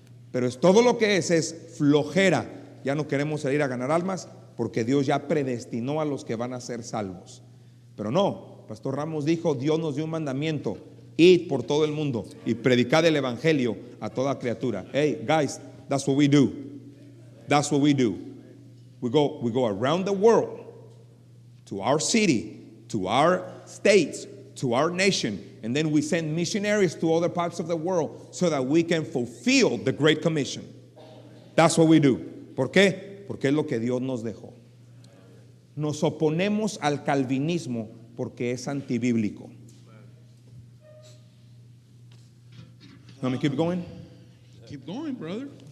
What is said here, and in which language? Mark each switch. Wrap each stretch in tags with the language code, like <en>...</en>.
<es>Pero es todo lo que es flojera. Ya no queremos salir a ganar almas porque Dios ya predestinó a los que van a ser salvos. Pero no, Pastor Ramos dijo, Dios nos dio un mandamiento: id por todo el mundo y predicad el evangelio a toda criatura.</es> <en>Hey guys, that's what we do. That's what we do. We go around the world, to our city, to our states, to our nation, and then we send missionaries to other parts of the world so that we can fulfill the Great Commission. That's what we do.</en> <es>¿Por qué? Porque es lo que Dios nos dejó. Nos oponemos al calvinismo porque es antibíblico.</es> <en>Let me keep going. Keep going, brother.</en>